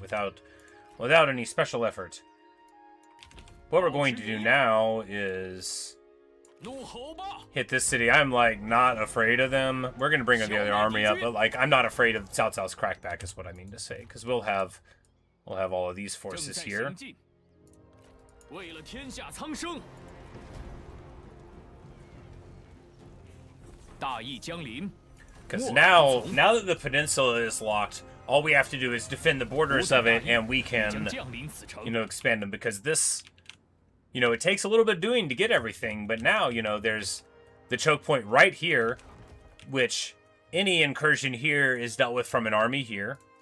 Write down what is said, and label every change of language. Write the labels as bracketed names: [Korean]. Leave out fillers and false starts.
[English] Without any special effort. What we're going to do now is hit this city. I'm, like, not afraid of them. We're going to bring the other army up, but, like, I'm not afraid of Cao Cao's crackback is what I mean to say. Because we'll have We'll have all of these [Chinese] 正 [English] forces [Chinese] 在 [English] here. [Chinese] 行进。为了天下苍生，大义将临。 [English] Because now that the peninsula is locked, all we have to do is defend the borders of it, and we can, expand them. Because this, it takes a little bit of doing to get everything, but now, there's the choke point right here, which any incursion here is dealt with from an army here.